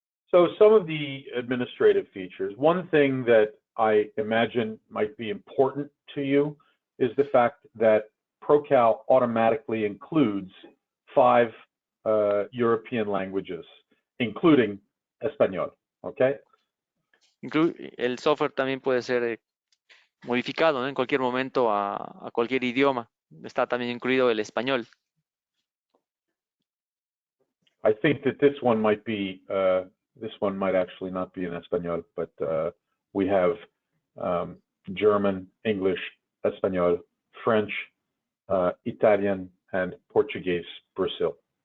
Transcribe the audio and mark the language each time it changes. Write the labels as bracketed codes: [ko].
[en] So some of the administrative features, one thing that I imagine might be important to you is the fact that ProCal automatically includes 5 European languages, including Español, okay? [es] El software también puede ser modificado, ¿no? En cualquier momento a cualquier idioma. Está también incluido el español. [en] I think that this one might be, this one might actually not be in Español, but we have German, English, Español, French, Italian, and Portuguese, Brazil.